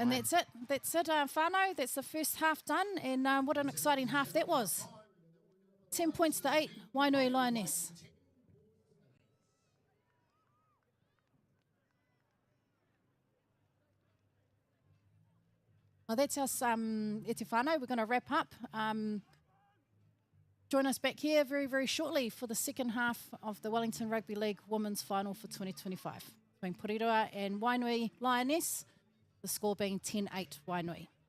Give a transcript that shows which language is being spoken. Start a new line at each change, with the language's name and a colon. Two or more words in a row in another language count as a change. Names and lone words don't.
English: and that's it. That's it, whānau. That's the first half done. And what an exciting half that was. 10 points to 8, Wainui Lioness. Well, that's us,
Māori: e te whānau.
English: We're going to wrap up. Join us back here very, very shortly for the second half of the Wellington Rugby League Women's Final for 2025. Between Porirua and Wainui Lioness, the score being 10-8 Wainui.